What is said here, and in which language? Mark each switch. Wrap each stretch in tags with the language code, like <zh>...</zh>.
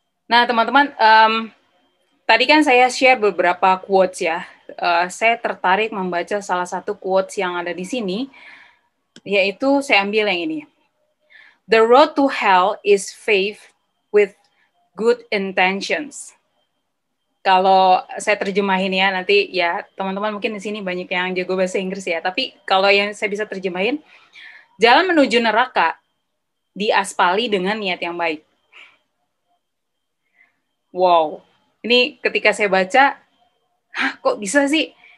<id>Nah, teman-teman, tadi kan saya share beberapa quotes ya. Saya tertarik membaca salah satu quotes yang ada di sini, yaitu saya ambil yang ini.</id> <en>The road to hell is faith with good intentions.</en> <id>Kalau saya terjemahin ya, nanti ya teman-teman mungkin di sini banyak yang jago bahasa Inggris ya, tapi kalau yang saya bisa terjemahin, jalan menuju neraka diaspali dengan niat yang baik. Wow, ini ketika saya baca, kok bisa sih?</id>